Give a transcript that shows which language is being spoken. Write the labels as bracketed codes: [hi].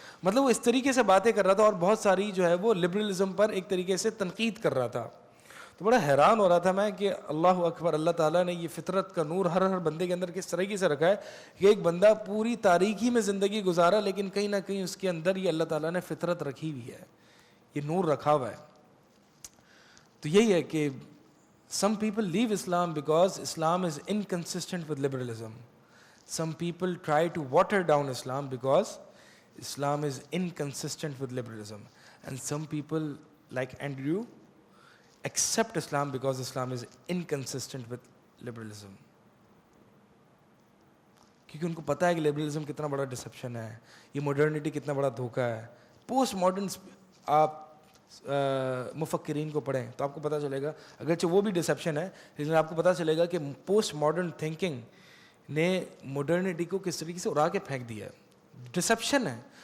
[ur] مطلب وہ اس طریقے سے باتیں کر رہا تھا, اور بہت ساری جو ہے وہ لبرلزم پر ایک طریقے سے تنقید کر رہا تھا. تو بڑا حیران ہو رہا تھا میں کہ اللہ اکبر, اللہ تعالیٰ نے یہ فطرت کا نور ہر بندے کے اندر کس طریقے سے رکھا ہے کہ ایک بندہ پوری تاریکی میں زندگی گزارا, لیکن کہیں نہ کہیں اس کے اندر یہ اللہ تعالیٰ نے فطرت رکھی ہوئی ہے, یہ نور رکھا ہوا ہے. تو یہی ہے کہ [en] some people leave Islam because Islam is inconsistent with liberalism. Some people try to water down Islam because Islam is inconsistent with liberalism. And some people, like Andrew, accept Islam because Islam is inconsistent with liberalism. [ur] کیونکہ ان کو پتہ ہے کہ liberalism کتنا بڑا deception ہے, یہ modernity کتنا بڑا دھوکہ ہے. پوسٹ ماڈرن آپ مفکرین کو پڑھیں تو آپ کو پتہ چلے گا, اگرچہ وہ بھی ڈسپشن ہے, لیکن آپ کو پتہ چلے گا کہ پوسٹ ماڈرن تھنکنگ نے ماڈرنٹی کو کس طریقے سے اڑا کے پھینک دیا ہے. ڈسپشن ہے.